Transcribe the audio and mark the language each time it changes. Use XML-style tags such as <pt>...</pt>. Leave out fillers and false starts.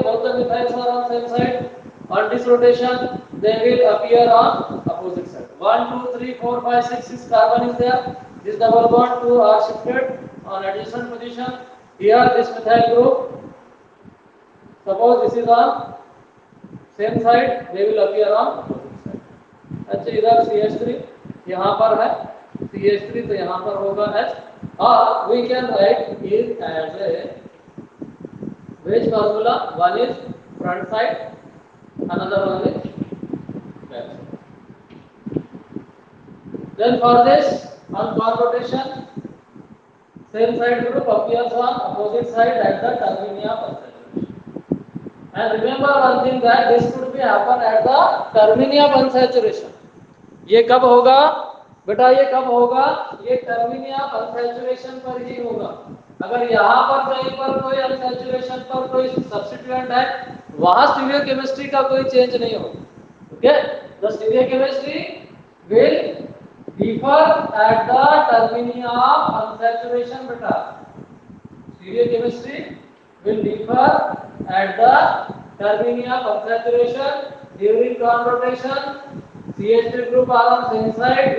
<en>Both the methyls are on same side. On this rotation, they will appear on opposite side. 1, 2, 3, 4, 5, 6, 6 carbon is there. This double bond 2 are shifted on adjacent position. Here this methyl group, suppose this is on same side, they will appear on opposite side.</en> <hi>अच्छा इधर CH3 यहाँ पर है, CH3 तो यहाँ पर होगा H.</hi> <en>Or we can write it as a which formula? One is front side, another one is back side. Then for this, on con rotation, same side group appears on opposite side at the termini of unsaturation. And remember one thing that this could be happen at the termini of unsaturation.</en> <hi>ये कब होगा? बेटा ये कब होगा? ये</hi> <en>termini of unsaturation</en> <hi>पर ही होगा. अगर यहाँ पर कहीं पर कोई unsaturation पर कोई substituent है, वहाँ stereochemistry का कोई change नहीं होगा.</hi> <en>Okay? The stereochemistry will differ at the termini of unsaturation. बेटा stereochemistry will differ at the termini of unsaturation. During con rotation, CH3 group are on same side.</en>